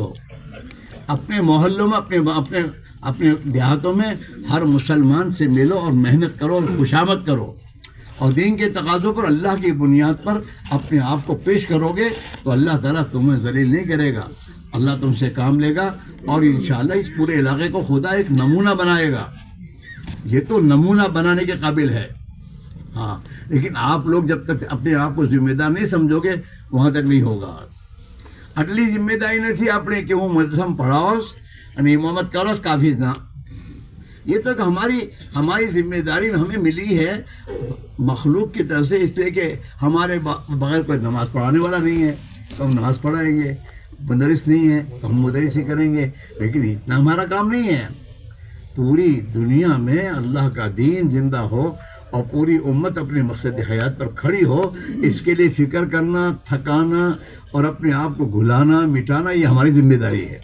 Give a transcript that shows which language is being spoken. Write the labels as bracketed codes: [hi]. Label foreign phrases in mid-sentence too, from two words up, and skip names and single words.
[ur] اپنے محلوں میں اپنے دیہاتوں میں ہر مسلمان سے ملو اور محنت کرو اور خوشامد کرو اور دین کے تقاضوں پر اللہ کی بنیاد پر اپنے آپ کو پیش کرو گے تو اللہ تعالیٰ تمہیں ذلیل نہیں کرے گا. اللہ تم سے کام لے گا اور ان شاء اللہ اس پورے علاقے کو خدا ایک نمونہ بنائے گا. یہ تو نمونہ بنانے کے قابل ہے. ہاں، لیکن آپ لوگ جب تک اپنے آپ کو ذمہ دار نہیں سمجھو گے وہاں تک نہیں ہوگا. [gu] આટલી જિમ્મેદારી નથી આપણે کہ હું મદરસામાં પઢાવોસ અને ઇમામત કરોસ કાફી ના. [ur] یہ تو کہ ہماری ذمہ داری ہمیں ملی ہے مخلوق کی طرف سے، اس لیے کہ ہمارے بغیر کوئی نماز پڑھانے والا نہیں ہے تو ہم نماز پڑھائیں گے، مدرس نہیں ہے تو ہم مدرسی کریں گے. لیکن اتنا ہمارا کام نہیں ہے. پوری دنیا میں اللہ کا دین زندہ ہو اور پوری امت اپنے مقصد حیات پر کھڑی ہو، اس کے لیے فکر کرنا، تھکانا اور اپنے آپ کو گھلانا مٹانا یہ ہماری ذمہ داری ہے.